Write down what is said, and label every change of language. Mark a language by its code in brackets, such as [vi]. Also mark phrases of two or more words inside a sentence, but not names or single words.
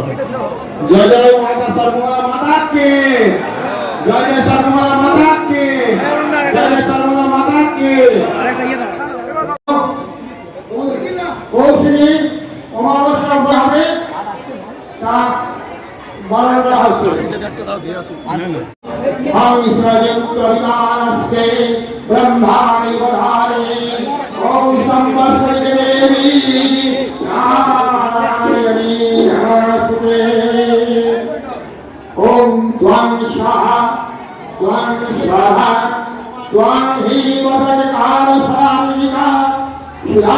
[bn] জয় জয় মাতা সর্বমঙ্গলা মাতা কে, জয় জয় সর্বমঙ্গলা মাতা কে, জয় জয় সর্বমঙ্গলা মাতা কে। কৌশিকী অমাবস্যা হবে তা বরণ করা হচ্ছে। [sa] हंसयुक्तविदानस्ते ब्रह्माणि वधारे ॐ संवर्धयते देवी नारायणी नमस्ते। ॐ त्वं स्वाहा त्वं स्वाहा त्वं हि वदनकालसारिका शिवा